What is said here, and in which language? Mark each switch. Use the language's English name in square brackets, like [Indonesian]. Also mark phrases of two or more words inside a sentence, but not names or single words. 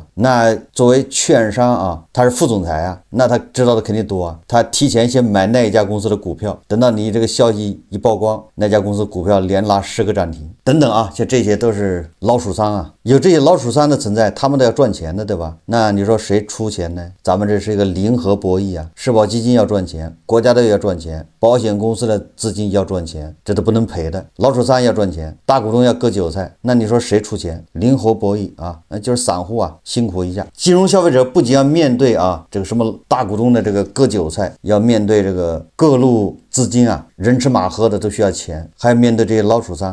[Chinese] 那作為券商啊，他是副總裁啊，那他知道的肯定多啊。他提前先買那一家公司的股票，等到你这個消息一曝光，那家公司股票連拉10個漲停等等啊，像這些都是老鼠倉啊。有這些老鼠倉的存在，他們都要賺錢的，對吧？那你說誰出錢呢？咱們這是一個零和博弈啊，社保基金要賺錢，國家隊要賺錢，保險公司的資金要賺錢，這都不能賠的。老鼠倉要賺錢，大股東要割韭菜，那你說誰出錢？零和博弈啊，那就是散戶啊，辛苦一下。金融消費者不僅要面對啊這個什麼大股東的這個割韭菜，要面對這個各路資金啊，人吃馬喝的都需要錢，還要面對這些老鼠倉。